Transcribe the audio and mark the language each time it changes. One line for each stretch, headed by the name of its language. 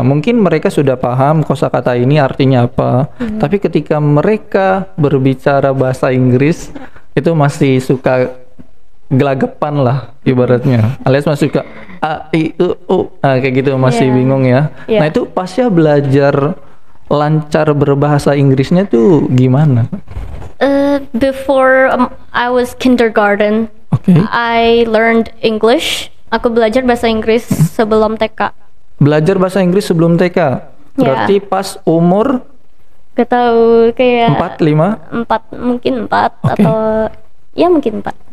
Indonesian: Mungkin mereka sudah paham kosakata ini artinya apa, tapi ketika mereka berbicara bahasa Inggris itu masih suka gelagapan lah ibaratnya, alias masih suka a i u kayak gitu, masih bingung ya. Nah itu Pasya belajar lancar berbahasa Inggrisnya tuh gimana?
English: Before I was kindergarten, I learned English.
Indonesian: Aku belajar bahasa Inggris sebelum TK. Belajar bahasa Inggris sebelum TK? Berarti pas umur? Gak tahu, kayak 4, 5? 4, mungkin 4 atau ya mungkin 4.